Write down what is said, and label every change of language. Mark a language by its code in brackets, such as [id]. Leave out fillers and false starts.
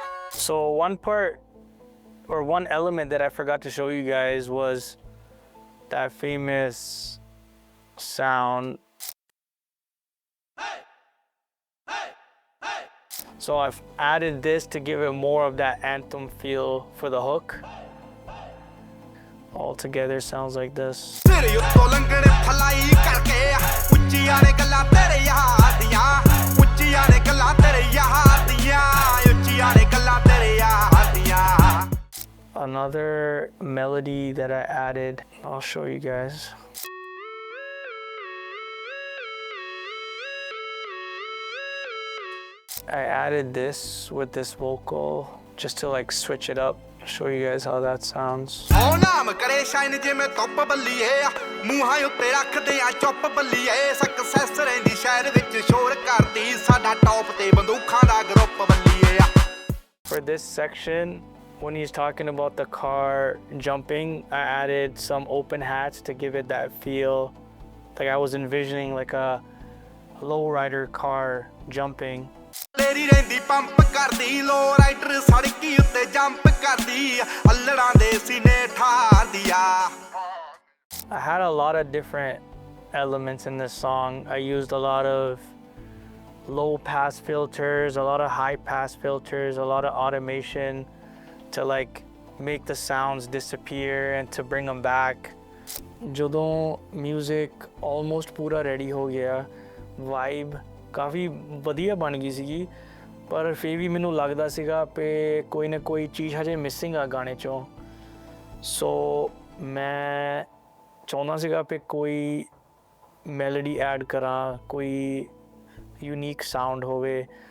[en] So one part or one element that I forgot to show you guys was that famous sound. So I've added this to give it more of that anthem feel for the hook. All together sounds like this. [pa] ਤੇਰੇ ਉੱਤੋਂ ਲੰਘਣੇ fly ਕਰਕੇ ਉੱਚੀਆਂ ਨੇ ਗੱਲਾਂ ਤੇਰੇ ਯਾਰ ਦੀਆਂ ਉੱਚੀਆਂ ਨੇ ਗੱਲਾਂ ਤੇਰੇ ਯਾਰ ਦੀਆਂ ਉੱਚੀਆਂ ਨੇ ਗੱਲਾਂ ਤੇਰੇ ਯਾਰ ਦੀਆਂ [en] Another melody that I added, I'll show you guys. I added this with this vocal just to like switch it up. Show you guys how that sounds. [pa] ਓ ਨਾਮ ਕਰੇ ਸ਼ਾਇਨ ਜਿਵੇਂ ਧੁੱਪ ਬੱਲੀਏ ਮੂੰਹਾਂ ਉੱਤੇ ਰੱਖਦੇ ਆ ਚੁੱਪ ਬੱਲੀਏ ਸਕਸੈਸ ਰਹਿੰਦੀ ਸ਼ਹਿਰ ਵਿੱਚ ਸ਼ੋਰ ਕਰਦੀ ਸਾਡਾ ਟੌਪ ਤੇ ਬੰਦੂਖਾਂ ਦਾ group Baliye [en] For this section, when he's talking about the car jumping, I added some open hats to give it that feel. Like I was envisioning like a lowrider car jumping. [pa] ਤੇਰੀ ਰਹਿੰਦੀ pump ਕਰਦੀ ਲੋ rider ਸੜਕੀ ਉੱਤੇ jump ਕਰਦੀ ਅੱਲੜਾਂ ਦੇ ਸੀਨੇ ਠਾਰਦੀ ਆ [en] I had a lot of different elements in this song. I used a lot of low pass filters, a lot of high pass filters, a lot of automation to like make the sounds disappear and to bring them back. [pa] ਜਦੋਂ [en] music almost [pa] ਪੂਰਾ ready ਹੋ ਗਿਆ, vibe ਕਾਫੀ ਵਧੀਆ ਬਣ ਗਈ ਸੀਗੀ, ਪਰ ਫਿਰ ਵੀ ਮੈਨੂੰ ਲੱਗਦਾ ਸੀਗਾ ਕਿ ਕੋਈ ਨਾ ਕੋਈ ਚੀਜ਼ ਹਜੇ ਮਿਸਿੰਗ ਆ ਗਾਣੇ 'ਚੋਂ। ਸੋ ਮੈਂ ਚਾਹੁੰਦਾ ਸੀਗਾ ਕਿ ਕੋਈ ਮੈਲੋਡੀ ਐਡ ਕਰਾਂ, ਕੋਈ ਯੂਨੀਕ ਸਾਊਂਡ ਹੋਵੇ।